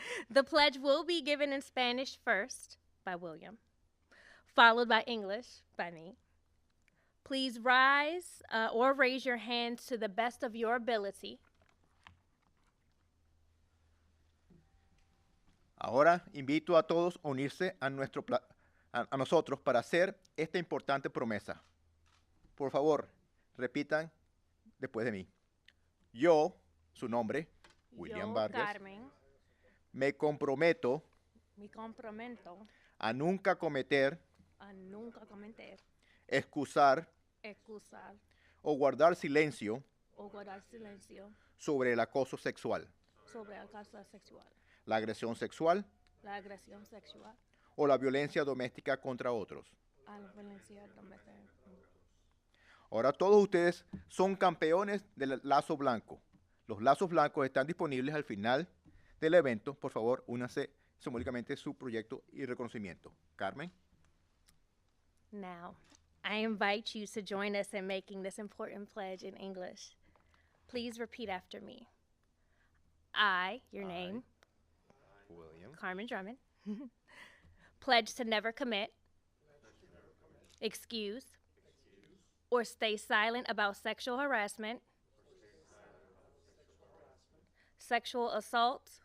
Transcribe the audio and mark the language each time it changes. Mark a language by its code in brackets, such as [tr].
[en] The pledge will be given in Spanish first by William, followed by English by me. Please rise or raise your hands to the best of your ability. [es] Ahora invito a todos a unirse a nosotros para hacer esta importante promesa. Por favor, repitan después de mí. Yo, su nombre, William Yo, Vargas, Carmen, me comprometo me comprometo a nunca cometer, a nunca cometer, excusar excusar o guardar silencio o guardar silencio sobre el acoso sexual, sobre el caso sexual, la agresión sexual la agresión sexual, o la violencia doméstica contra otros. a la violencia doméstica. Ahora todos ustedes son campeones del lazo blanco. Los lazos blancos están disponibles al final del evento. Por favor, únanse simbólicamente su proyecto y reconocimiento. Carmen. [en] Now, I invite you to join us in making this important pledge in English. Please repeat after me. I, your name, William. Carmen Drummond, pledge to never commit, excuse, or stay silent about sexual harassment, sexual assault,